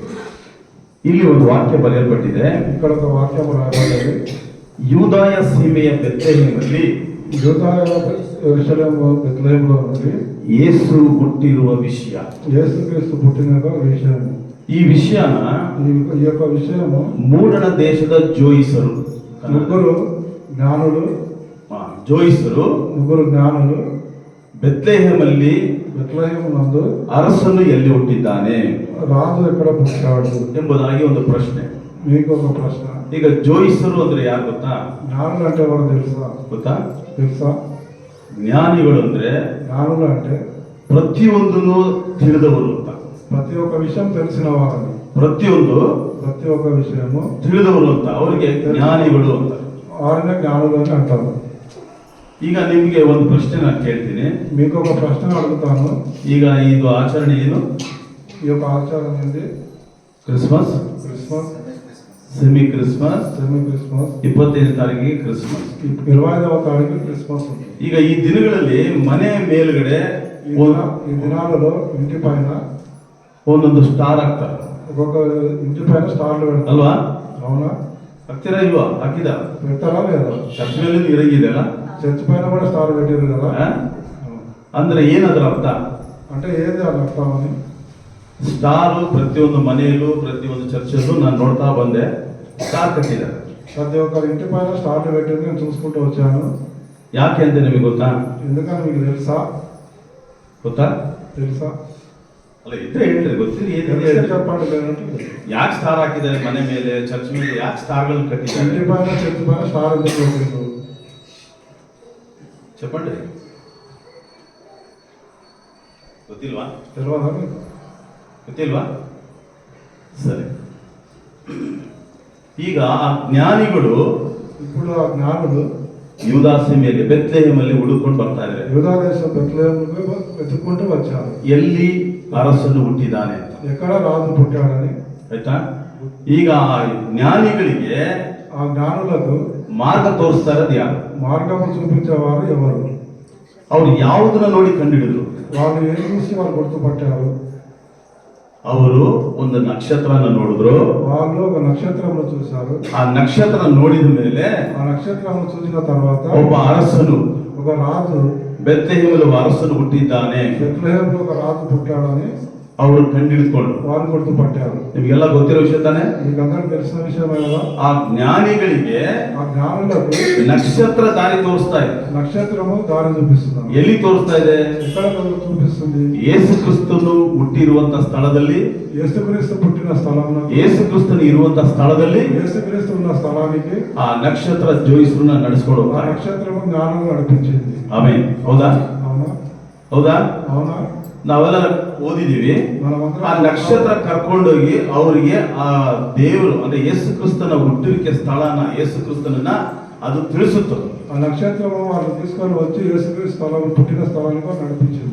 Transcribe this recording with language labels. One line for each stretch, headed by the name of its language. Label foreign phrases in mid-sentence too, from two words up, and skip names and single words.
Kannada: ಇಲ್ಲಿ ಒಂದು ವಾಕ್ಯ ಬರೆಯಲ್ಪಟ್ಟಿದೆ.
Telugu: ఇక్కడ ఒక వాక్యం రాయబడింది.
Kannada: యూదాయ సీಮೆಯ ಬೆತ್ಲೆಹೇಮಲ್ಲಿ,
Telugu: యూదాయ యెరూషలేము బెత్లెహేములో నుండి
Kannada: యేసు పుట్టిರುವ విషಯ,
Telugu: యేసుక్రీస్తు పుట్టిన విషయం.
Kannada: ఈ విషయాನ
Telugu: ఈ యొక్క విషయము
Kannada: ಮೂಡಣ ದೇಶದ ಜೋಯಿಸರು,
Telugu: ముగ్గురు జ్ఞానులు
Kannada: ಬೆತ್ಲೆಹೇಮಲ್ಲಿ
Telugu: బెత్లెహేము నందు
Kannada: ಅರಸನು ಎಲ್ಲಿ ಹುಟ್ಟಿದ್ದಾನೆ
Telugu: రాజు ఎక్కడ పుట్టాడు
Kannada: ಎಂಬುದಾಗಿ ಒಂದು ಪ್ರಶ್ನೆ.
Telugu: మీకు ఒక ప్రశ్న.
Kannada: ಈಗ ಜೋಯಿಸರು ಅಂದ್ರೆ ಯಾರು ಗೊತ್ತಾ?
Telugu: జ్ఞానులు అంటే ఎవరు
Kannada: ಗೊತ್ತಾ?
Telugu: తెలుసా?
Kannada: ಜ್ಞಾನಿಗಳು ಅಂದ್ರೆ
Telugu: జ్ఞానులు అంటే
Kannada: ಪ್ರತಿಯೊಂದನ್ನು ತಿಳಿದವರು ಅಂತ.
Telugu: ప్రతి ఒక్క విషయం తెలిసిన వారని,
Kannada: ಪ್ರತಿ
Telugu: ఒక్క విషయము
Kannada: ತಿಳಿದವರು ಅಂತ, ಅವರಿಗೆ ಜ್ಞಾನಿಗಳು ಅಂತ.
Telugu: వారినే జ్ఞానులు అని అంటారు.
Kannada: ಈಗ ನಿಮ್ಗೆ ಒಂದು ಪ್ರಶ್ನೆ ನಾನು ಕೇಳ್ತೀನಿ.
Telugu: మీకు ఒక ప్రశ్న అడుగుతాను.
Kannada: ಈಗ ಇದು ಆಚರಣೆ ಏನು?
Telugu: ఈ యొక్క ఆచారం ఏంటి?
Kannada: ಕ್ರಿಸ್ಮಸ್, సెమీ క్రిస్మస్, 25ನೇ ತಾರೀಕಿಗೆ ಕ್ರಿಸ್ಮಸ್,
Telugu: 25వ తారీఖు క్రిస్మస్ ఉంది.
Kannada: ಈಗ ಈ ದಿನಗಳಲ್ಲಿ ಮನೆ ಮೇಲ್ಗಡೆ
Telugu: ఈ దినాలలో ఇంటి పైన
Kannada: ಒಂದೊಂದು ಸ್ಟಾರ್ ಹಾಕ್ತಾರೆ.
Telugu: ఒక్కొక్క ఇంటి పైన స్టార్లు పెడతారు
Kannada: ಅಲ್ವಾ?
Telugu: అవునా?
Kannada: ಹಾಕ್ತೀರಾ ಇಲ್ವಾ? ಹಾಕಿದ
Telugu: పెడతారా లేదా?
Kannada: ಚರ್ಚ್ ಮೇಲೆ ಇರಂಗಿದೆ ಅಲ್ಲ,
Telugu: చర్చ్ పైన కూడా స్టార్ పెట్టారు కదా.
Kannada: ಅಂದ್ರೆ ಏನದ್ರ ಅರ್ಥ?
Telugu: అంటే ఏది అది అర్థమని?
Kannada: ಸ್ಟಾರು ಪ್ರತಿಯೊಂದು ಮನೆಯಲ್ಲೂ ಪ್ರತಿಯೊಂದು ಚರ್ಚಲ್ಲೂ ನಾನು ನೋಡ್ತಾ ಬಂದೆ, ಸ್ಟಾರ್ ಕಟ್ಟಿದ್ದಾರೆ.
Telugu: ప్రతి ఒక్కరి ఇంటి పైన స్టార్లు పెట్టేది నేను చూసుకుంటూ వచ్చాను.
Kannada: ಯಾಕೆ ಅಂತ ನಿಮಗೆ ಗೊತ್ತಾ?
Telugu: ఎందుకని మీకు తెలుసా? తెలుసా?
Kannada: ಅಲ್ಲ ಇದ್ರೆ ಹೇಳ್ತಾರೆ, ಗೊತ್ತಿಲ್ಲ ಏನಿದೆ
Telugu: చెప్పండి.
Kannada: ಯಾಕೆ ಸ್ಟಾರ್ ಹಾಕಿದ್ದಾರೆ ಮನೆ ಮೇಲೆ, ಚರ್ಚ್ ಮೇಲೆ ಯಾಕೆ ಸ್ಟಾರ್ಗಳನ್ನು ಕಟ್ಟಿದ್ದಾರೆ?
Telugu: ఇంటి పైన చర్చ్ పైన స్టార్ ఎందుకు పెట్టారు చెప్పండి.
Kannada: ಗೊತ್ತಿಲ್ವಾ?
Telugu: తెలియదా?
Kannada: ಗೊತ್ತಿಲ್ವಾ? ಸರಿ. ಈಗ ಆ ಜ್ಞಾನಿಗಳು,
Telugu: ఇప్పుడు ఆ జ్ఞానులు
Kannada: యూదా సీಮೆಯಲ್ಲಿ ಬೆತ್ಲೆಹೇಮಲ್ಲಿ ಹುಡುಕೊಂಡು ಬರ್ತಾ ಇದ್ದಾರೆ.
Telugu: యూదా దేశం బెత్లెహేముకు వెతుక్కుంటూ వచ్చారు.
Kannada: ಎಲ್ಲಿ ಅರಸನು ಹುಟ್ಟಿದ್ದಾನೆ ಅಂತ.
Telugu: ఎక్కడ రాజు పుట్టాడని.
Kannada: ಆಯ್ತಾ? ಈಗ ಆ ಜ್ಞಾನಿಗಳಿಗೆ,
Telugu: ఆ జ్ఞానులకు
Kannada: ಮಾರ್ಗ ತೋರಿಸ್ತಾ ಇರೋದು ಯಾರು?
Telugu: మార్గము చూపించేవారు ఎవరు?
Kannada: ಅವ್ರು ಯಾವುದನ್ನ ನೋಡಿ ಕಂಡುಹಿಡಿದ್ರು?
Telugu: వాళ్ళు ఏం చూసి వాళ్ళు గుర్తుపట్టారు?
Kannada: ಅವರು ಒಂದು ನಕ್ಷತ್ರನ ನೋಡಿದ್ರು.
Telugu: వాళ్ళు ఒక నక్షత్రంలో చూశారు.
Kannada: ಆ ನಕ್ಷತ್ರ ನೋಡಿದ ಮೇಲೆ
Telugu: ఆ నక్షత్రం చూసిన తర్వాత
Kannada: ಒಬ್ಬ ಅರಸನು,
Telugu: ఒక రాజు
Kannada: ಬೆತ್ಲೆಹೇಮಲ್ಲಿ ಅರಸನು ಹುಟ್ಟಿದ್ದಾನೆ,
Telugu: బెత్లెహేములో ఒక రాజు పుట్టాడని
Kannada: ಅವರು ಕಂಡುಹಿಡಿದುಕೊಂಡು,
Telugu: వాళ్ళు గుర్తుపట్టారు.
Kannada: ನಿಮಗೆಲ್ಲ ಗೊತ್ತಿರೋ ವಿಷಯ ತಾನೆ?
Telugu: మీకు అందరికి తెలిసిన విషయమే కదా.
Kannada: ಆ ಜ್ಞಾನಿಗಳಿಗೆ
Telugu: ఆ జ్ఞానులకు
Kannada: ನಕ್ಷತ್ರ ದಾರಿ ತೋರಿಸ್ತಾ ಇದೆ.
Telugu: నక్షత్రము దారి చూపిస్తుంది.
Kannada: ಎಲ್ಲಿ ತೋರಿಸ್ತಾ ಇದೆ?
Telugu: ఎక్కడ చూపిస్తుంది?
Kannada: ಯೇಸು ಕ್ರಿಸ್ತನು ಹುಟ್ಟಿರುವಂತ ಸ್ಥಳದಲ್ಲಿ,
Telugu: యేసుక్రీస్తు పుట్టిన స్థలంలో,
Kannada: ಯೇಸು ಕ್ರಿಸ್ತನು ಇರುವಂತ ಸ್ಥಳದಲ್ಲಿ
Telugu: యేసుక్రీస్తు ఉన్న స్థలానికి
Kannada: ಆ ನಕ್ಷತ್ರ ಜೋಯಿಸ್ರನ್ನ ನಡೆಸ್ಕೊಂಡು
Telugu: ఆ
Kannada: ಹೋಗ್ತಾರೆ.
Telugu: నక్షత్రము జ్ఞానం నడిపించింది.
Kannada: ಆಮೇಲೆ ಹೌದಾ?
Telugu: అవునా?
Kannada: ಹೌದಾ?
Telugu: అవునా?
Kannada: ನಾವೆಲ್ಲ ಓದಿದೀವಿ. ಆ ನಕ್ಷತ್ರ ಕರ್ಕೊಂಡೋಗಿ ಅವರಿಗೆ ಆ ದೇವರು ಅಂದ್ರೆ ಯೇಸು ಕ್ರಿಸ್ತನ ಹುಟ್ಟುವಿಕೆ ಸ್ಥಳನ, ಯೇಸು ಕ್ರಿಸ್ತನನ್ನ ಅದು ತಿಳಿಸುತ್ತೆ.
Telugu: ఆ నక్షత్రము వాళ్ళు తీసుకొని వచ్చి యేసుక్రీస్తు స్థలం, పుట్టిన స్థలానికి నడిపించింది.